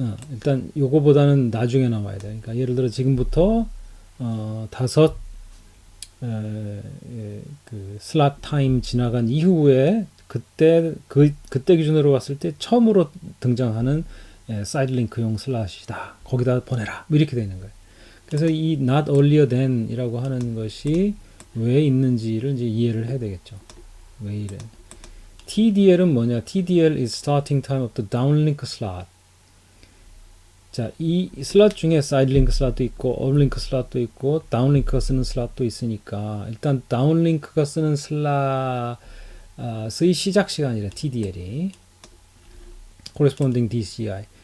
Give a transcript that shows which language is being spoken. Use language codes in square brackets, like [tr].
[ko] 일단 요거보다는 나중에 나와야 돼. 그러니까 예를 들어 지금부터 다섯 그 슬롯 타임 지나간 이후에 그때 기준으로 봤을 때 처음으로 등장하는 사이드 링크용 슬롯이다. 거기다 보내라. 뭐 이렇게 되는 거예요. 그래서 이 [en] not earlier than [ko] 이라고 하는 것이 왜 있는지를 이제 이해를 해야 되겠죠. 왜 이래? TDL은 뭐냐? [en] TDL is starting time of the downlink slot. [ko] 자, 이 슬롯 중에 side link 슬롯도 있고 uplink 슬롯도 있고 downlink가 쓰는 슬롯도 있으니까 일단 downlink가 쓰는 슬롯의 시작 시간이래. TDL이 [en] corresponding DCI.